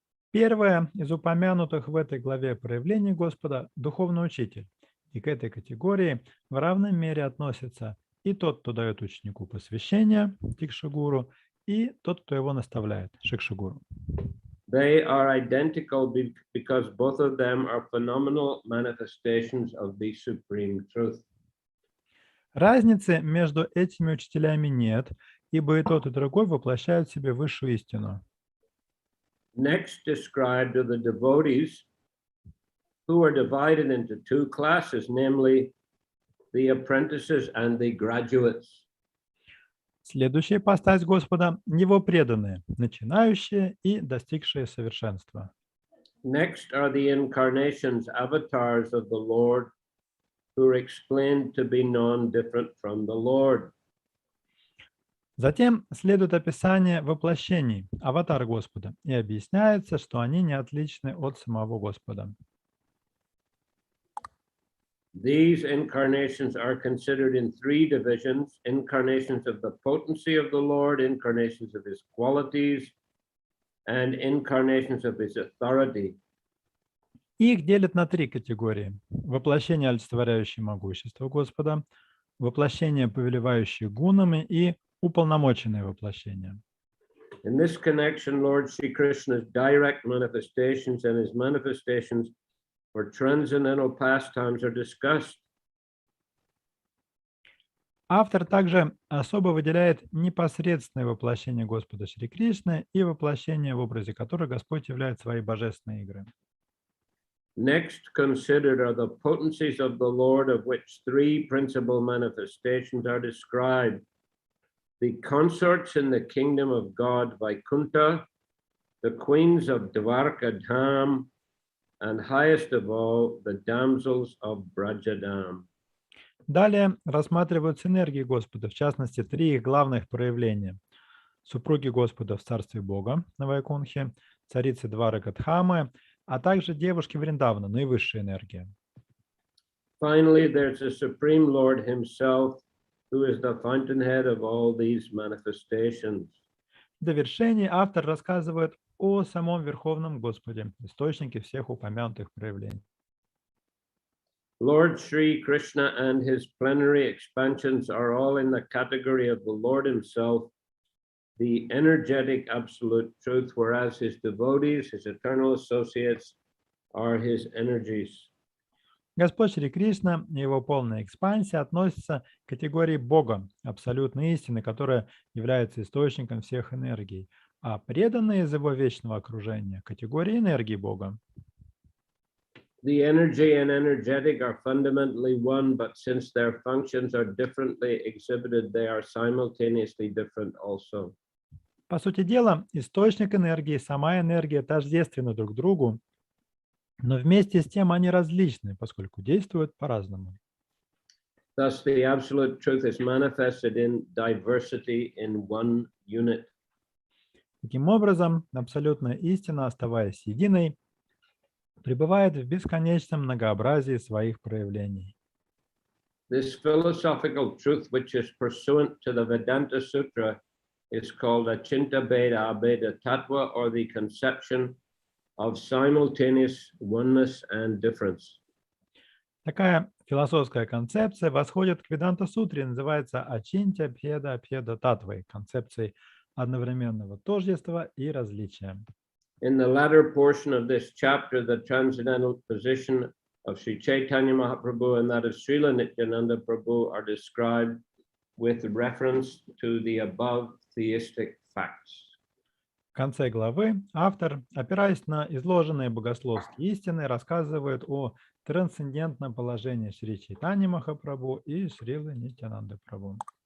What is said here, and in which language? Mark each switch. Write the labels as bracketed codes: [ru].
[ru] Первое из упомянутых в этой главе проявлений Господа – духовный учитель. И к этой категории в равной мере относится и тот, кто дает ученику посвящение, тикшагуру, и тот, кто его наставляет, шикшагуру. [en] They are identical because both of them are phenomenal manifestations of the supreme truth. [ru] Разницы между этими учителями нет, ибо и тот, и другой воплощают в себе высшую истину. [en] Next described are the devotees who are divided into two classes, namely the apprentices and the graduates. [ru] Следующая ипостась Господа – его преданные, начинающие и достигшие совершенства. [en] Next are the incarnations, avatars of the Lord, who are explained to be non-different from the Lord. [ru] Затем следует описание воплощений, аватар Господа, и объясняется, что они не отличны от самого Господа. [en] These incarnations are considered in three divisions: incarnations of the potency of the Lord, incarnations of his qualities, and incarnations of his authority. [ru] Их делят на три категории. Воплощение, олицетворяющее могущество Господа, воплощение, повелевающее гунами, и уполномоченное воплощение. [en] In this connection, Lord Shri Krishna's direct manifestations and his manifestations for transcendental pastimes are discussed. [ru] Автор также особо выделяет непосредственное воплощение Господа Шри Кришны и воплощение, в образе которого Господь являет свои божественные игры. [en] Next considered are the potencies of the Lord, of which three principal manifestations are described: the consorts in the kingdom of God Vaikuntha, the queens of Dwarka Dham, and highest of all, the damsels of Brajadam. [ru] Далее рассматриваются энергии Господа, в частности, три их главных проявления. Супруги Господа в Царстве Бога на Вайкунхе, царицы Дварака Дхамы, а также девушки Вриндавана, наивысшая энергия. [en] Finally, there's the Supreme Lord himself, who is the fountainhead of all these manifestations. [ru] В довершении автор рассказывает о самом Верховном Господе, источнике всех упомянутых проявлений. [en] Lord Shri Krishna and his plenary expansions are all in the category of the Lord himself, the energetic absolute truth, whereas his devotees, his eternal associates, are his energies. [ru] Господь Шри Кришна и его полная экспансия относятся к категории Бога, абсолютной истины, которая является источником всех энергий, а преданные из его вечного окружения – категории энергии Бога. [en] The energy and energetic are fundamentally one, but since their functions are differently exhibited, they are simultaneously different also. [ru] По сути дела, источник энергии и сама энергия тождественны друг другу, но вместе с тем они различны, поскольку действуют по-разному. [en] Thus, the absolute truth is manifested in diversity in one unit. [ru] Таким образом, абсолютная истина, оставаясь единой, пребывает в бесконечном многообразии своих проявлений. [en] This philosophical truth, which is pursuant to the Vedanta Sutra, is called Achinta Bheda Abheda Tattva, or the conception of simultaneous oneness and difference. [ru] Такая философская концепция восходит к Веданта-сутре, называется Ачинтя Бхеда Бхеда Татвой, концепцией одновременного тождества и различия. [en] In the latter portion of this chapter, the transcendental position of Shri Chaitanya Mahaprabhu and that of Srila Nityananda Prabhu are described with reference to the above theistic facts. [ru] В конце главы автор, опираясь на изложенные богословские истины, рассказывает о трансцендентном положении Шри Чайтаньи Махапрабху и Шрилы Нитьянанды Прабху.